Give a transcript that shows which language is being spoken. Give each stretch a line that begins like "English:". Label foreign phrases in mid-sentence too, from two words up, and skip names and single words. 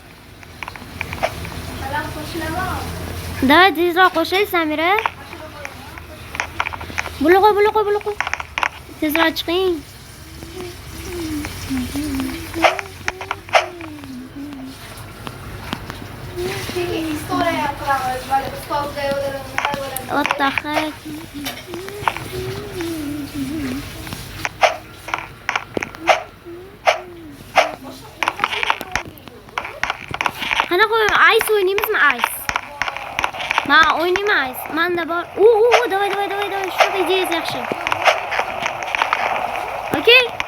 Uzbek: Davay, tezroq qo'shay, Samira. Buluqo. Tezroq chiqing.
English: What the heck?
Uzbek: Qanaqa ice o'ynaymizmi, ice? Men o'ynayman ice. Menda bor. Давай. Shu ideyasi yaxshi. Okay?